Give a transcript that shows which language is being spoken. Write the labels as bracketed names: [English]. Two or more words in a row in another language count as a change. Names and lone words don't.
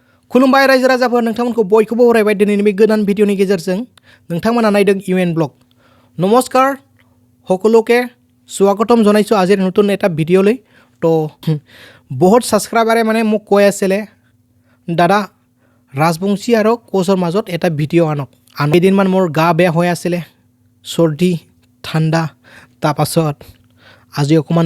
[Bodo] खुलुमबाय रायजो राजाफोर नोंथांमोनखौ बयखौबो बरायबाय दिनैनि बे गोदान भिडिअनि गेजेरजों नोंथांमोना नायदों [Assamese] ইউএন ব্লগ নমস্কাৰ সকলোকে স্বাগতম জনাইছো আজিৰ নতুন এটা ভিডিঅ'লৈ তো বহুত সাবস্ক্ৰাইবাৰে মানে মোক কৈ আছিল দাদা ৰাজবংশী আৰু কোচৰ মাজত এটা ভিডিঅ' আনক এদিনমান মোৰ গা বেয়া হৈ আছিল সৰ্দি ঠাণ্ডা তাৰপাছত আজি অকমান